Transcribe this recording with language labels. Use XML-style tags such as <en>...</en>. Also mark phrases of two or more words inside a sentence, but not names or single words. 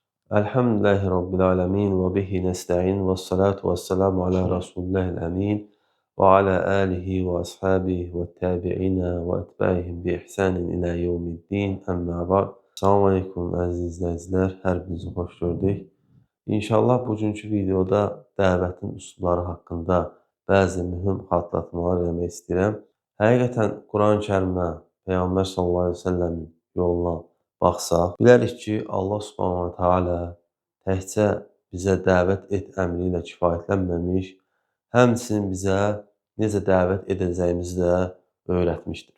<ar>الحمد لله رب العالمين وبه نستعين والصلاة والسلام على رسول الله الأمين وعلى آله وأصحابه والتابعين وأتباعهم بإحسان إلى يوم الدين أما بعد. السلام عليكم</ar> <az>əziz izləyicilər, hər birinizi xoş gördük. İnşallah bugünkü videoda dəvətin üsulları haqqında bəzi mühüm xatırlatmalar eləmək istəyirəm. Həqiqətən Quran-Kərimə, Peyğəmbər</az> <ar>صلى الله عليه وسلم</ar> <az>yoluna baxsaq, bilərik ki, Allah</az> <ar>سبحانه وتعالى</ar> <az>təkcə bizə dəvət et əmri ilə kifayətlənməmiş, həmçinin bizə necə dəvət edəcəyimizi də öyrətmişdir.</az>